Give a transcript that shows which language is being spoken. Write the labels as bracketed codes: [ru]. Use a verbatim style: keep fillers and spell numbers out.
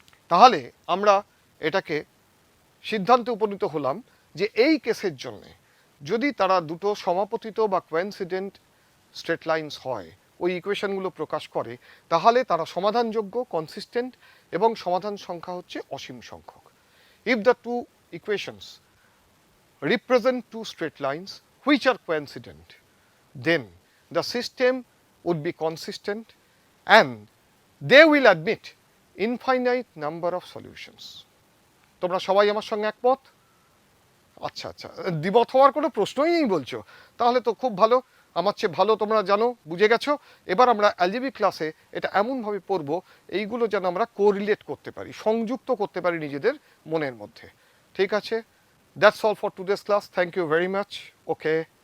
[bn] তাহলে আমরা এটাকে সিদ্ধান্তে উপনীত হলাম যে এই কেসের জন্যে যদি তারা দুটো সমাপতিত বা কোইন্সিডেন্ট স্ট্রেট লাইনস হয়, ওই ইকুয়েশনগুলো প্রকাশ করে, তাহলে তারা সমাধানযোগ্য, কনসিস্টেন্ট, এবং সমাধান সংখ্যা হচ্ছে অসীম সংখ্যক। [en] If the two equations represent two straight lines which are coincident, then the system would be consistent and they will admit infinite number of solutions. [bn] তোমরা সবাই আমার সঙ্গে একমত? আচ্ছা আচ্ছা, দ্বিমত হওয়ার কোনো প্রশ্নই নেই বলছো, তাহলে তো খুব ভালো, আমার চেয়ে ভালো তোমরা জানো, বুঝে গেছো। এবার আমরা অ্যালজেব্রিক ক্লাসে এটা এমনভাবে পড়ব এইগুলো যেন আমরা কোরিলেট করতে পারি, সংযুক্ত করতে পারি নিজেদের মনের মধ্যে। ঠিক আছে? [en] That's all for today's class. Thank you very much. Okay.